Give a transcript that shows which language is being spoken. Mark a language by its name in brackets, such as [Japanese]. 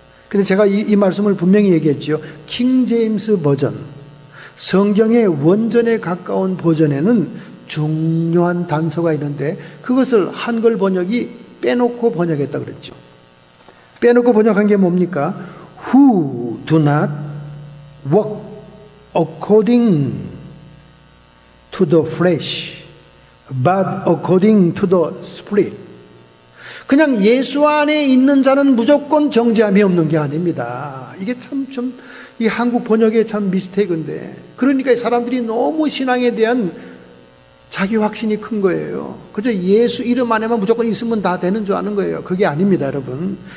[Korean] 근데 제가 이 말씀을 분명히 얘기했죠. 킹 제임스 버전, 성경의 원전에 가까운 버전에는 중요한 단서가 있는데 그것을 한글 번역이 빼놓고 번역했다 그랬죠. 빼놓고 번역한 게 뭡니까? [English] Who do not walk according to the flesh, but according to the spirit. [Korean] 그냥 예수 안에 있는 자는 무조건 정죄함이 없는 게 아닙니다. 이게 이 한국 번역의 참 미스테이크인데, 그러니까 사람들이 너무 신앙에 대한 자기 확신이 큰 거예요. 그저 예수 이름 안에만 무조건 있으면 다 되는 줄 아는 거예요. 그게 아닙니다, 여러분.